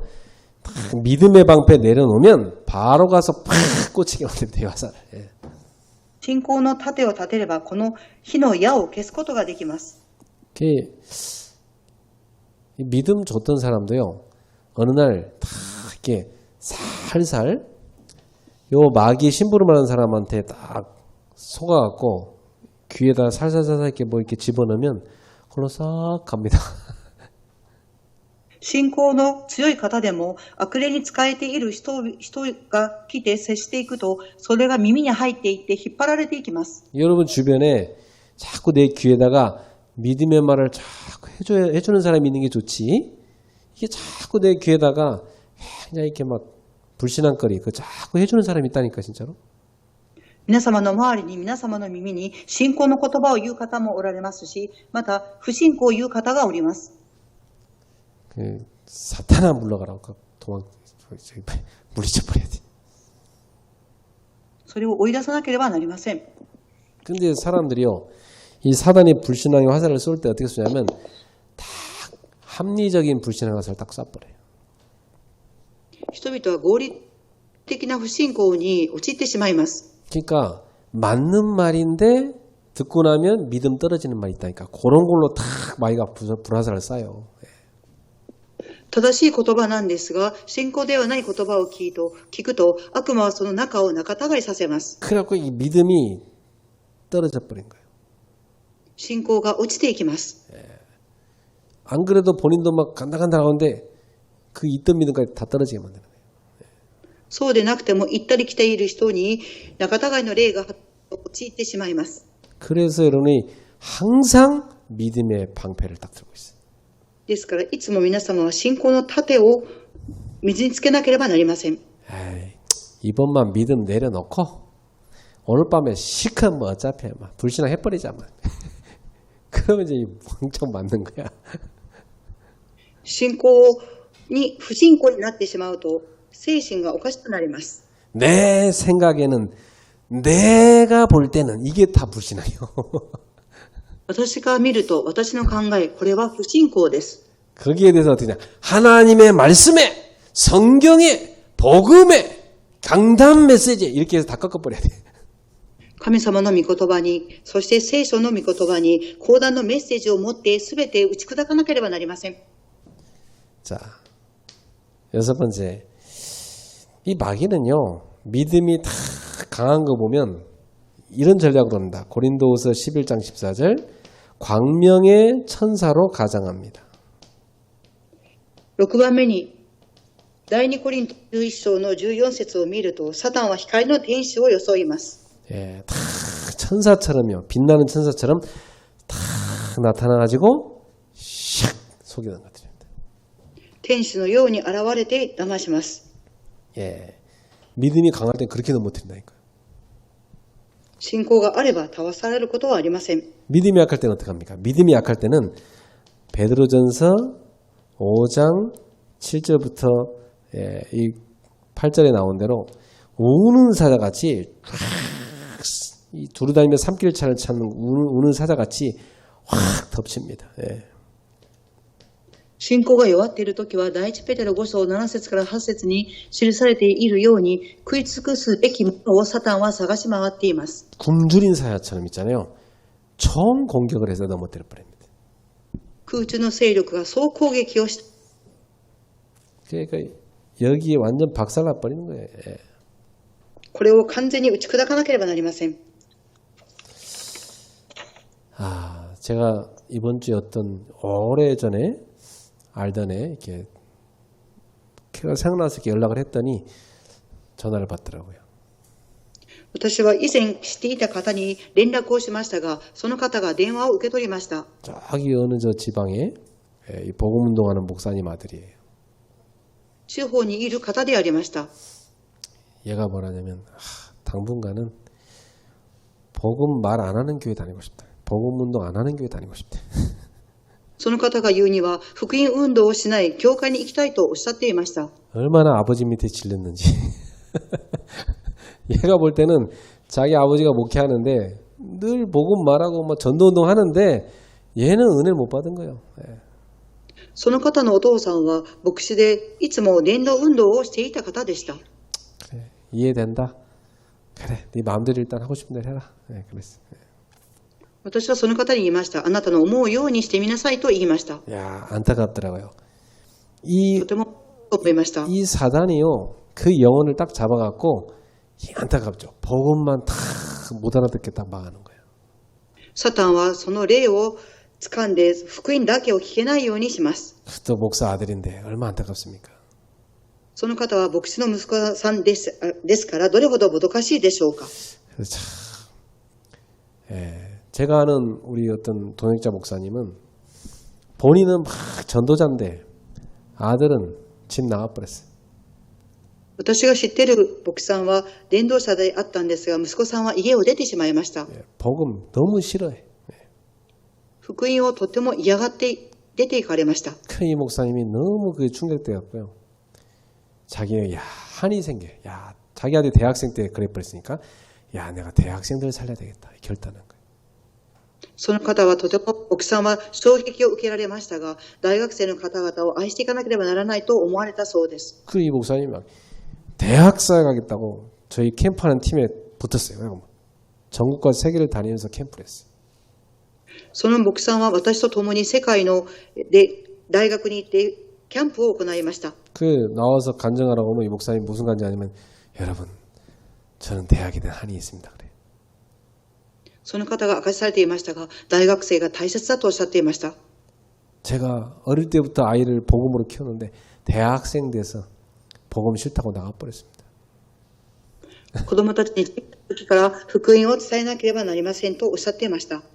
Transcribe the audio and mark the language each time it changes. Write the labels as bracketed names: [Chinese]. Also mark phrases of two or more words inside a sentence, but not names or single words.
[Korean] 딱 믿음의 방패 내려놓으면 바로 가서 팍 꽂히게 만듭니다. 이 화살을. 예. [Japanese] 信仰の盾を立てれば、この火の矢を消すことができます。 [Korean] 이 믿음 줬던 사람도요. 어느 날 다 이렇게 살살 요 마귀 심부름하는 사람한테 딱 속아갖고 귀에다 살살살살 이렇게 뭐 이렇게 집어넣으면 그걸로 싹 갑니다. [Japanese] 信仰の強い方でも悪霊に仕えている人が来て接していくと、それが耳に入っていって引っ張られていきます。 [Korean] 여러분 주변에 자꾸 내 귀에다가 믿음의 말을 자꾸 해주는 사람이 있는 게 좋지. 이게 자꾸 내 귀에다가 그냥 이렇게 막 불신앙거리 그 자꾸 해주는 사람이 있다니까 진짜로. [Japanese] 皆様の周りに、皆様の耳に信仰の言葉を言う方もおられますし、また不信仰を言う方がおります。 [Korean] 그 사탄아 물러가라고 물리쳐 버려야 돼. [Japanese] それを追い出さなければなりません。 [Korean] 근데 사람들이요 이 사단이 불신앙의 화살을 쏠 때 어떻게 쏘냐면 딱 합리적인 불신앙의 화살을 딱 쏴버려요. [Japanese] 人々は合理的な不信仰に陥ってしまいます。 [Korean] 그러니까 맞는 말인데 듣고 나면 믿음 떨어지는 말이 있다니까. 그런 걸로 탁 마귀가 불화살을 쏴요. [Japanese] 正しい言葉なんですが、信仰ではない言葉を聞くと、悪魔はその中を仲違いさせます。 [Korean] 그래갖고 이 믿음이 떨어져 버린 거예요. [Japanese] 信仰が落ちていきます。 [Korean] 안 그래도 본인도 막 간당간당 하는데 그 있던 믿음까지 다 떨어지게 만드는 거예요. [Japanese] そうでなくても行ったり来ている人に仲違いの霊が陥ってしまいます。 [Korean] 그래서 여러분이 항상 믿음의 방패를 딱 들고 있어요. [Japanese] ですから、いつも皆様は信仰の盾を水につけなければなりません。 [Korean] 에이, 이번만 믿음 내려놓고 오늘 밤에 시큰 뭐 어차피 막 불신앙 해버리자 막. 그러면 이제 왕창 맞는 거야. [Japanese] 信仰に不信仰になってしまうと精神がおかしくなります。 [Korean] 내 생각에는 내가 볼 때는 이게 다 불신앙이요. [Japanese] 私が見ると、私の考え、これは不信仰です。 [Korean] 거기에 대해서 어떻게 냐 하나님의 말씀에, 성경에, 복음에, 강단 메시지 이렇게 해서 다 꺾어버려야 돼. [Japanese] 神様の御言葉に、そして聖書の御言葉に、講談のメッセージを持って全て打ち砕かなければなりません。 [Korean] 자, 여섯 번째. 이 마귀는요, 믿음이 다 강한 거 보면 이런 전략으로 합니다. 고린도후서 11장 14절, 광명의 천사로 가장합니다. [Japanese] 6 番目に、第2コリント11章の14節を見ると、サタンは光の天使を装います。 [Korean] 예, 다 천사처럼요, 빛나는 천사처럼 다 나타나가지고 샥 속이는 것들입니다. [Japanese] 天使のように現れて騙します。 [Korean] 예, 믿음이 강할 땐 그렇게 넘어뜨린다니까요. [Japanese] 信仰があれば倒されることはありません。 [Korean] 믿음이 약할 때는 어떡합니까? 믿음이 약할 때는 베드로전서 5장 7절부터 이 8절에 나온 대로 우는 사자같이 이 두루다니며 산길차를 찾는 우는 사자같이 확 덮칩니다. 예. [Japanese] 信仰が弱っているときは、第一ペテロ5章7節から8節に記されているように、食い尽くすべきものをサタンは探し回っています。 [Korean] 굶주린 사자처럼 있잖아요. 총 공격을 해서 넘어뜨려 버립니다. [Japanese] 空中の勢力が総攻撃をした。 [Korean] 그러니까 여기에 완전 박살나 버리는 거예요. 예. [Japanese] これを完全に打ち砕かなければなりません。 [Korean] 제가 이번 주에 어떤 오래전에 알던 애 이렇게 걔가 생각나서 이렇게 연락을 했더니 전화를 받더라고요. [Japanese] 私は以前知っていた方に連絡をしましたが、その方が電話を受け取りました。 [Korean] 저기 어느 저 지방에 이 복음 운동하는 목사님 아들이에요. [Japanese] 地方にいる方でありました。 [Korean] 얘가 뭐라냐면 당분간은 복음 말 안 하는 교회 다니고 싶다. 복음 운동 안 하는 교회 다니고 싶대. [Japanese] その方が言うには、福音運動をしない教会に行きたいとおっしゃっていました。 [Korean] 얼마나 아버지 밑에 질렸는지. 얘가 볼 때는 자기 아버지가 목회하는데 늘 복음 말하고 뭐 전도운동 하는데 얘는 은혜를 못 받은 거예요. 예. [Japanese] その方のお父さんは牧師でいつも伝道運動をしていた方でした。 [Korean] 그래, 이해된다. 그래, 네 마음대로 일단 하고 싶은 대로 해라. 예, 그랬어. [Japanese] 私はその方に言いました。あなたの思うようにしてみなさいと言いました。 [Korean] 야, 안타깝더라고요. [Japanese] とても思いました。 [Korean] 이 사단이요, 그 영혼을 딱 잡아갖고 안타깝죠. 복음만 다 못 알아듣게 딱 막아놓은 거예요. [Japanese] サタンはその霊を掴んで福音だけを聞けないようにします。 [Korean] 또 목사 아들인데 얼마나 안타깝습니까? [Japanese] その方は牧師の息子さんですからどれほどもどかしいでしょうか。 [Korean] 그래서 참, 제가 아는 우리 어떤 동역자 목사님은 본인은 막 전도자인데 아들은 집 나가버렸어요. [Japanese] 私が知っている牧師さんは伝道者であったんですが、息子さんは家を出てしまいました。 [Korean] 복음 너무 싫어해. [Japanese] 福音をとても嫌がって出て行かれました。 [Korean] 큰 이 목사님이 너무 그게 충격되었고요. 자기는 야 한이 생겨. 야 자기 아들 대학생 때 그래버렸으니까 야 내가 대학생들을 살려야 되겠다 결단한 거예요. [Japanese] その方はとても牧師さんは衝撃を受けられましたが、大学生の方々を愛していかなければならないと思われたそうです。 [Korean] 그 이 목사님이 막 대학사에 가겠다고 저희 캠프하는 팀에 붙었어요. 전국과 세계를 다니면서 캠프를 했어요. [Japanese] その牧師さんは私と共に世界の大学に行ってキャンプを行いました。 [Korean] 그 나와서 간증하라고 하면 이 목사님 무슨 간증 아니면 여러분 저는 대학에 대한 한이 있습니다. 그래. [Japanese] その方が明かしされていましたが、大学生が大切だとおっしゃっていました。 [Korean] 제가 어릴 때부터 아이를 복음으로 키웠는데 대학생 돼서 복음 싫다고 나가버렸습니다. [Japanese] 子供たちに時から福音を伝えなければなりませんとおっしゃっていました。